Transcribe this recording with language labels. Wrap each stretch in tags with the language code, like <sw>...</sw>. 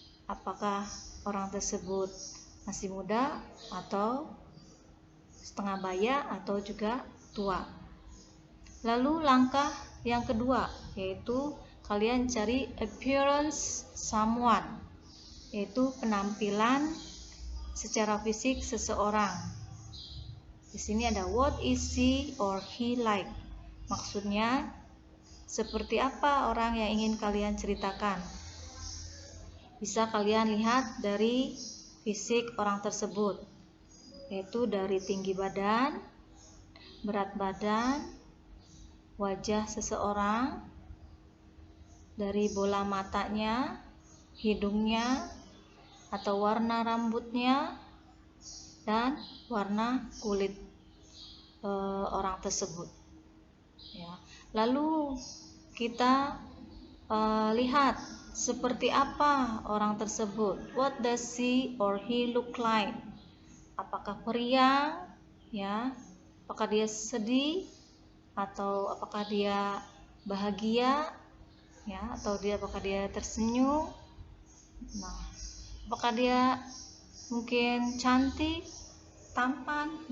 <id>Apakah orang tersebut masih muda atau setengah baya atau juga tua. Lalu langkah yang kedua yaitu kalian cari</id> <en>appearance someone,</en> <id>yaitu penampilan secara fisik seseorang. Di sini ada</id> <en>what is she or he like.</en> <id>Maksudnya seperti apa orang yang ingin kalian ceritakan. Bisa kalian lihat dari fisik orang tersebut, yaitu dari tinggi badan, berat badan, wajah seseorang, dari bola matanya, hidungnya, atau warna rambutnya, dan warna kulit orang tersebut. Ya. Lalu kita lihat seperti apa orang tersebut.</id> <en>What does she or he look like?</en> <id>Apakah periang, ya? Apakah dia sedih, atau apakah dia bahagia, ya? Atau apakah dia tersenyum? Nah, apakah dia mungkin cantik, tampan?</id>